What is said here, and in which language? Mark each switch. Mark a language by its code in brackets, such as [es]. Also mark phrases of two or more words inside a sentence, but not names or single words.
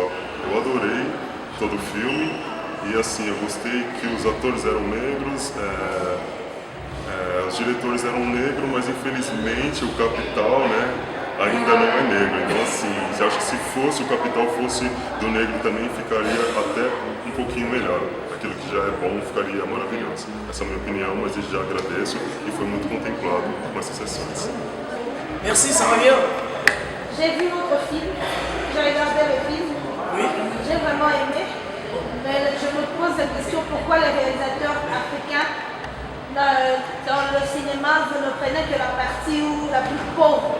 [pt] Eu adorei todo o filme e assim, eu gostei que os atores eram negros, os diretores eram negros, mas infelizmente o Capital, né, ainda não é negro. Então assim, eu acho que se fosse o Capital fosse do negro também ficaria até um pouquinho melhor. Aquilo que já é bom ficaria maravilhoso. Essa é a minha opinião, mas eu já agradeço e foi muito contemplado com essas sessões. [fr] Merci, ça va bien? J'ai vu votre film, j'ai regardé le film, Oui. j'ai vraiment aimé, mais je me pose la question pourquoi les réalisateurs africains dans le cinéma vous ne prenez que la partie la plus pauvre.